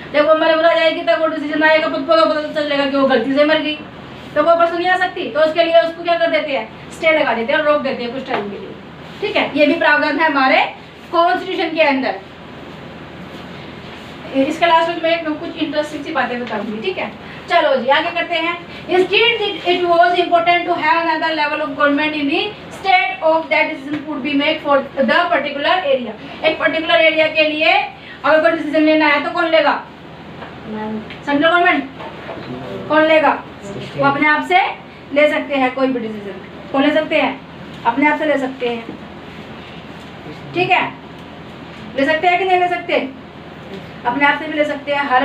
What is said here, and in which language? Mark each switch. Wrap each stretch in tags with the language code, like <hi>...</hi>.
<hi>जब वो मर जाएगी तब वो डिसीजन आएगा, पता चलेगा कि वो गलती से मर गई, तो वो पर्सन नहीं आ सकती, तो उसके लिए उसको क्या कर देते हैं, स्टे लगा देते हैं और रोक देते हैं कुछ टाइम के लिए, ठीक है। ये भी प्रावधान है हमारे कॉन्स्टिट्यूशन के अंदर। इसके लास्ट में मैं कुछ इंटरेस्टिंग सी बातें बताऊंगी, ठीक है। चलो जी आगे करते हैं।</hi> <en>Instead it was important to have another level of government in the state of that decision could be made for the particular area.</en> <hi>एक पर्टिकुलर एरिया के लिए अगर कोई डिसीजन लेना है तो कौन लेगा? Central government. कौन लेगा? वो अपने आप से ले सकते हैं कोई भी डिसीजन। कौन ले सकते हैं? अपने आप से ले सकते हैं। ठीक है, ले सकते हैं कि नहीं ले सकते? अपने आप से भी ले सकते हैं।</hi>